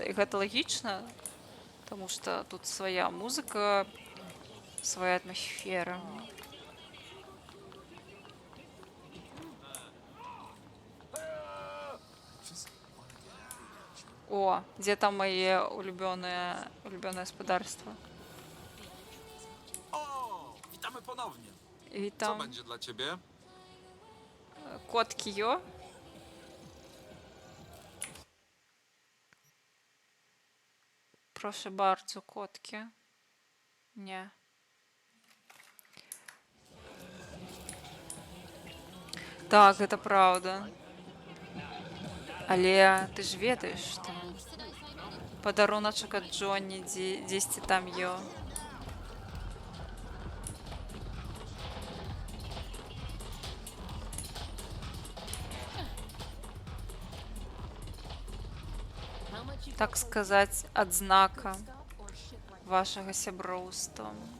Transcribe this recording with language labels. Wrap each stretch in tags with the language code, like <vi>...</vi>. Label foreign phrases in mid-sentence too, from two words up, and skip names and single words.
<be>І гэта лагічна, таму што тут свая музыка, свая атмасфера. О, дзе там мае улюбёнае гаспадарства?</be> <pl>O, witamy ponownie. Co Witam. będzie dla ciebie? Котки йо. Proszę bardzo, котки. Nie.</pl> <be>Так, гэта праўда. Але ты ж ведаеш, што падаруначак ад Джонні дзесьці там ё. Так сказаць, адзнака вашага сяброўства.</be>